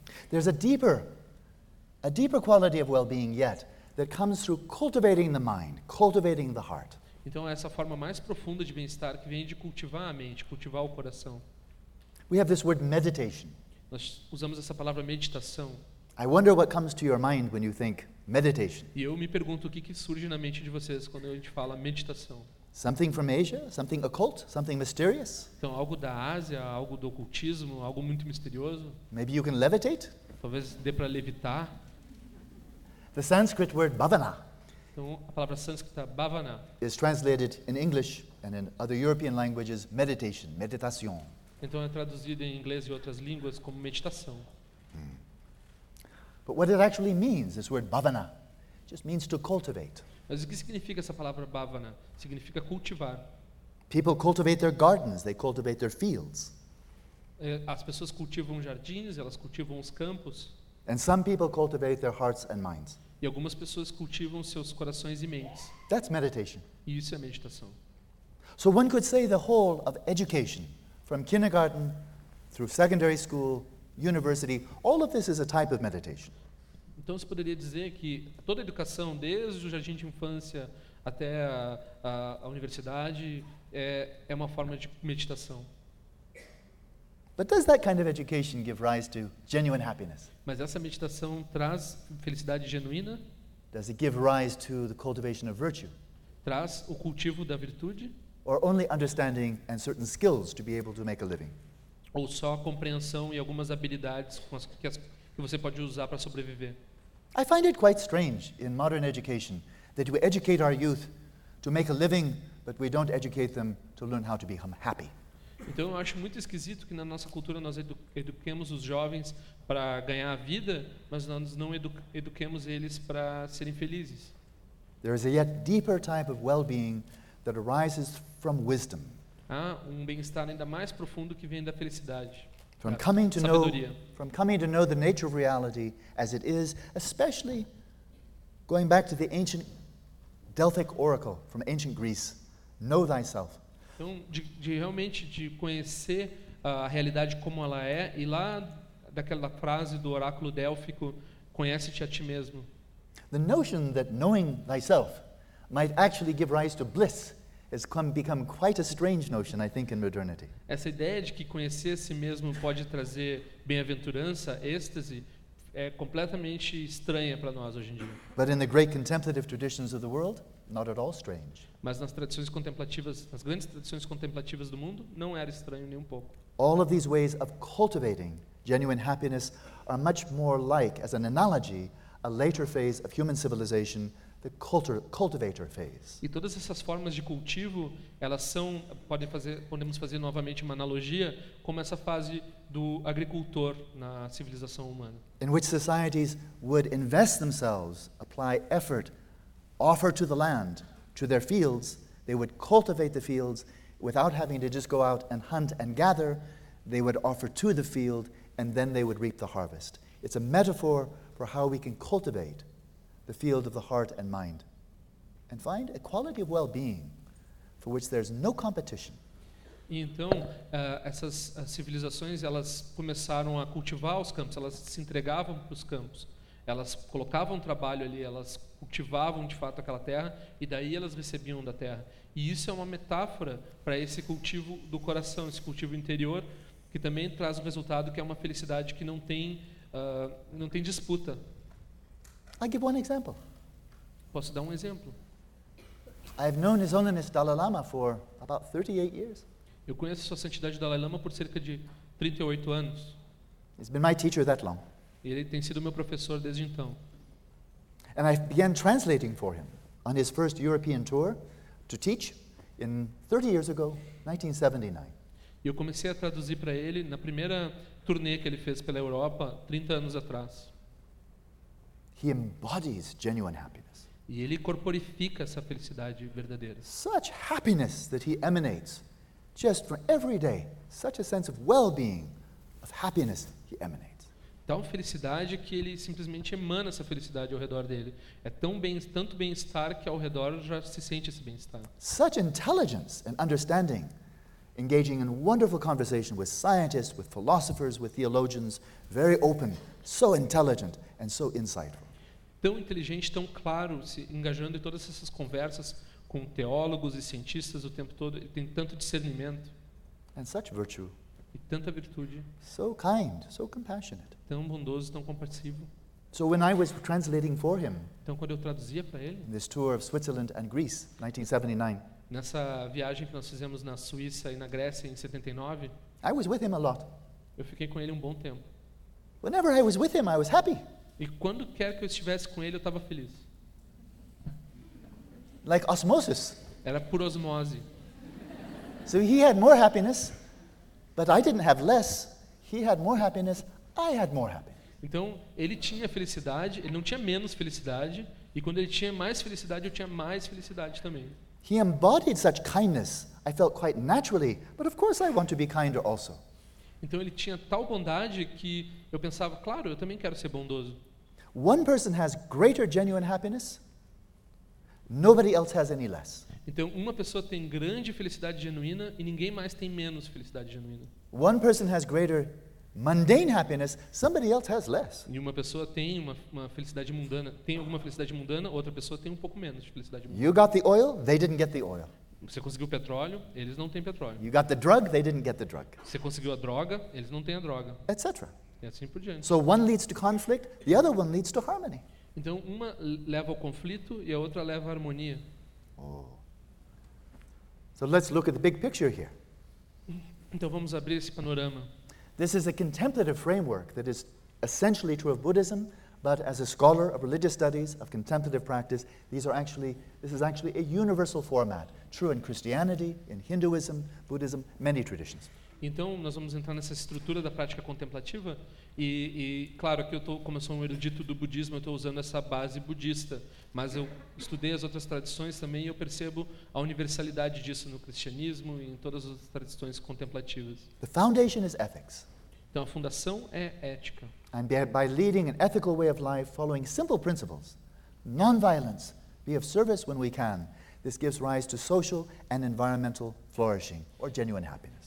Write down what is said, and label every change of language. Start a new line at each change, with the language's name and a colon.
English: There's a deeper quality of well-being yet that comes through cultivating the mind, cultivating the heart.
Portuguese: Então é essa forma mais profunda de bem-estar que vem de cultivar a mente, cultivar o coração.
English: We have this word meditation.
Portuguese: Nós usamos essa palavra meditação.
English: I wonder what comes to your mind when you think meditation.
Portuguese: E eu me pergunto o que surge na mente de vocês quando a gente fala meditação.
English: Something from Asia? Something occult? Something mysterious?
Portuguese: Então algo da Ásia, algo do ocultismo, algo muito misterioso?
English: Maybe you can levitate?
Portuguese: Talvez dê para levitar.
English: The Sanskrit word bhavana.
Portuguese: Então a palavra sânscrita bhavana
English: is translated in English and in other European languages meditation, meditación.
Portuguese: Então é traduzido em inglês e outras línguas como meditação.
English: But what it actually means, this word bhavana, just means to cultivate.
Portuguese: Mas o que significa essa palavra bhavana? Significa cultivar.
English: People cultivate their gardens, they cultivate their fields.
Portuguese: As pessoas cultivam jardins, elas cultivam os campos.
English: And some people cultivate their hearts and minds.
Portuguese: E algumas pessoas cultivam seus corações e mentes.
English: That's meditation.
Portuguese: E isso é meditação.
English: So one could say the whole of education, from kindergarten through secondary school, university, all of this is a type of meditation.
Portuguese: Então se poderia dizer que toda a educação, desde o jardim de infância até a universidade, é uma forma de meditação.
English: But does that kind of education give rise to genuine happiness?
Portuguese: Mas essa meditação traz felicidade genuína?
English: Does it give rise to the cultivation of virtue?
Portuguese: Traz o cultivo da virtude?
English: Or only understanding and certain skills to be able to make a living?
Portuguese: Ou só a compreensão e algumas habilidades que você pode usar para sobreviver?
English: I find it quite strange in modern education that we educate our youth to make a living, but we don't educate them to learn how to become happy.
Portuguese: Então eu acho muito esquisito que na nossa cultura nós eduquemos os jovens para ganhar a vida, mas nós não eduquemos eles para serem felizes.
English: There is a yet deeper type of well-being that arises from wisdom.
Portuguese: Há um bem-estar ainda mais profundo que vem da felicidade.
English: From coming to know, the nature of reality as it is, especially going back to the ancient Delphic oracle from ancient Greece, know thyself.
Portuguese: Então, de realmente de conhecer a realidade como ela é, e lá daquela frase do oráculo délfico, conhece-te a ti mesmo.
English: The notion that knowing thyself might actually give rise to bliss has become quite a strange notion, I think, in modernity.
Portuguese: Essa ideia de que conhecer a si mesmo pode trazer bem-aventurança, êxtase, é completamente estranha para nós hoje em dia.
English: But in the great contemplative traditions of the world, not at all strange.
Portuguese: Mas nas tradições contemplativas, nas grandes tradições contemplativas do mundo, não era estranho nem um pouco.
English: All of these ways of cultivating genuine happiness are much more like, as an analogy, a later phase of human civilization, the cultivator phase.
Portuguese: E todas essas formas de cultivo, elas são, podemos fazer novamente uma analogia, como essa fase do agricultor na civilização humana.
English: In which societies would invest themselves, apply effort, offer to the land, to their fields, they would cultivate the fields without having to just go out and hunt and gather, they would offer to the field and then they would reap the harvest. It's a metaphor for how we can cultivate the field of the heart and mind and find a quality of well-being for which there's no competition.
Portuguese: E então, essas civilizações, elas começaram a cultivar os campos, elas se entregavam para os campos. Elas colocavam trabalho ali, elas cultivavam de fato aquela terra e daí elas recebiam da terra. E isso é uma metáfora para esse cultivo do coração, esse cultivo interior, que também traz um resultado que é uma felicidade que não tem, não tem disputa.
English: I give one example.
Portuguese: Posso dar um exemplo?
English: I've known His Holiness Dalai Lama for about 38 years.
Portuguese: Eu conheço Sua Santidade Dalai Lama por cerca de 38 anos.
English: He's been my teacher that long.
Portuguese: Ele tem sido meu professor desde então.
English: And I began translating for him on his first European tour to teach in 30 years ago, 1979.
Portuguese: Eu comecei a traduzir para ele na primeira turnê que ele fez pela Europa 30 anos atrás.
English: He embodies genuine happiness.
Portuguese: E ele corporifica essa felicidade verdadeira.
English: Such happiness that he emanates just from every day, such a sense of well-being, of happiness he emanates.
Portuguese: Tal felicidade que ele simplesmente emana essa felicidade ao redor dele. É tão bem, tanto bem-estar que ao redor já se sente esse bem-estar.
English: Such intelligence and understanding, engaging in wonderful conversation with scientists, with philosophers, with theologians, very open, so intelligent and so insightful.
Portuguese: Tão inteligente, tão claro, se engajando em todas essas conversas com teólogos e cientistas o tempo todo, ele tem tanto discernimento.
English: And such virtue.
Portuguese: E tanta virtude.
English: So kind, so compassionate.
Portuguese: Tão bondoso, tão compassivo.
English: So when I was translating for him,
Portuguese: então quando eu traduzia para ele,
English: this tour of Switzerland and Greece, 1979,
Portuguese: nessa viagem que nós fizemos na Suíça e na Grécia em 79,
English: I was with him a lot.
Portuguese: Eu fiquei com ele um bom tempo.
English: Whenever I was with him, I was happy.
Portuguese: E quando quer que eu estivesse com ele, eu estava feliz.
English: Like osmosis.
Portuguese: Era por osmose.
English: So he had more happiness, but I didn't have less. He had more happiness. I had more happiness.
Portuguese: Então, ele tinha felicidade, ele não tinha menos felicidade, e quando ele tinha mais felicidade, eu tinha mais felicidade também.
English: He embodied such kindness, I felt quite naturally, but of course I want to be kinder also.
Portuguese: Então, ele tinha tal bondade que eu pensava, claro, eu também quero ser bondoso.
English: One person has greater genuine happiness, nobody else has any less.
Portuguese: Então, uma pessoa tem grande felicidade genuína e ninguém mais tem menos felicidade genuína.
English: One person has greater mundane happiness, somebody else has less.
Portuguese: E uma pessoa tem uma felicidade mundana, tem alguma felicidade mundana, outra pessoa tem um pouco menos de felicidade mundana.
English: You got the oil, they didn't get the oil.
Portuguese: Você conseguiu o petróleo, eles não têm petróleo.
English: You got the drug, they didn't get the drug.
Portuguese: Você conseguiu a droga, eles não têm a droga.
English: Etc.
Portuguese: E assim por diante.
English: So one leads to conflict, the other one leads to harmony.
Portuguese: Então uma leva ao conflito e a outra leva à harmonia. Oh.
English: So let's look at the big picture here.
Portuguese: Então vamos abrir esse panorama.
English: This is a contemplative framework that is essentially true of Buddhism, but as a scholar of religious studies, of contemplative practice, this is actually a universal format, true in Christianity, in Hinduism, Buddhism, many traditions.
Portuguese: Então, nós vamos entrar nessa estrutura da prática contemplativa e claro, aqui como eu sou um erudito do budismo, eu estou usando essa base budista, mas eu estudei as outras tradições também e eu percebo a universalidade disso no cristianismo e em todas as tradições contemplativas.
English: The foundation is ethics.
Portuguese: Então, a fundação é ética.
English: And by leading an ethical way of life, following simple principles, non-violence, be of service when we can, this gives rise to social and environmental flourishing, or genuine happiness.